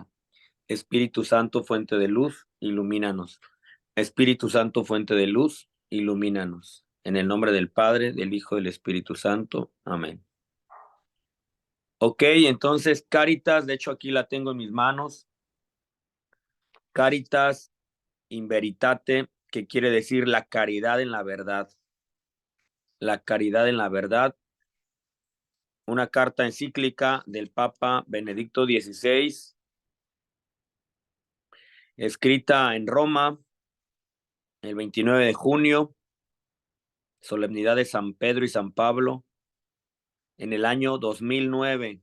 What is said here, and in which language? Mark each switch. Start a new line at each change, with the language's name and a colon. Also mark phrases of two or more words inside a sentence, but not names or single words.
Spanish: Espíritu Santo, fuente de luz, ilumínanos. Espíritu Santo, fuente de luz, ilumínanos. En el nombre del Padre, del Hijo, del Espíritu Santo. Amén. Ok, entonces Caritas, de hecho aquí la tengo en mis manos. Caritas in Veritate, que quiere decir la caridad en la verdad. La caridad en la verdad. Una carta encíclica del Papa Benedicto XVI, escrita en Roma el 29 de junio, solemnidad de San Pedro y San Pablo, en el año 2009.